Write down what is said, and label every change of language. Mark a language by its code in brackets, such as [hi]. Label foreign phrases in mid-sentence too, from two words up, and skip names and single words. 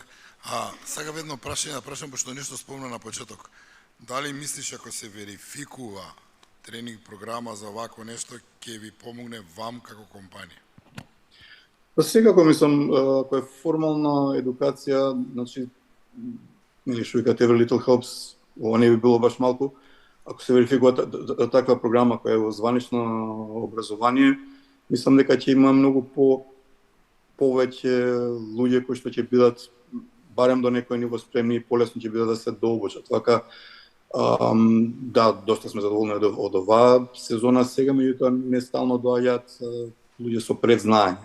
[mk] Сакам едно прашање да прашам, пошто нешто спомна на почеток. Дали мислиш ако се верификува тренинг програма за вакво нешто, ќе ви помогне вам како компанија? Секако мислам, ако е формална едукација, значи, што викате [en] every little helps, [mk] ова не би било баш малку. Ако се верификува таква програма која е во званично образование, мислам дека ќе има многу повеќе луѓе кои што ќе бидат барем до некој ниво спремни и полесно ќе бидат да се дообучат. Така, да, доста сме задоволни од оваа сезона сега, меѓутоа не стално доаѓаат луѓе со предзнаење.